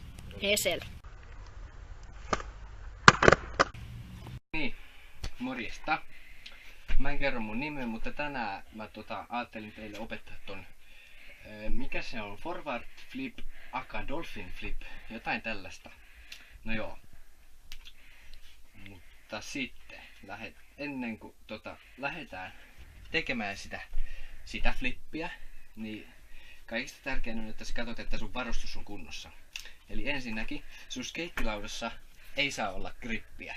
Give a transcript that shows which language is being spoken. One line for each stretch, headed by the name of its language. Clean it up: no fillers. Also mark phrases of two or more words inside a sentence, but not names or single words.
Finnish: Hesel. Niin, morjesta. Mä en kerro mun nimeä, mutta tänään mä ajattelin teille opettaa ton, mikä se on,
English: forward flip, aka dolphin flip,
Finnish: jotain tällaista. No joo. Mutta sitten, ennen kuin lähdetään tekemään sitä flippiä, niin kaikista tärkeintä on, että sä katsot, että sun varustus on kunnossa. Eli ensinnäkin, sun skeittilaudassa ei saa olla grippiä.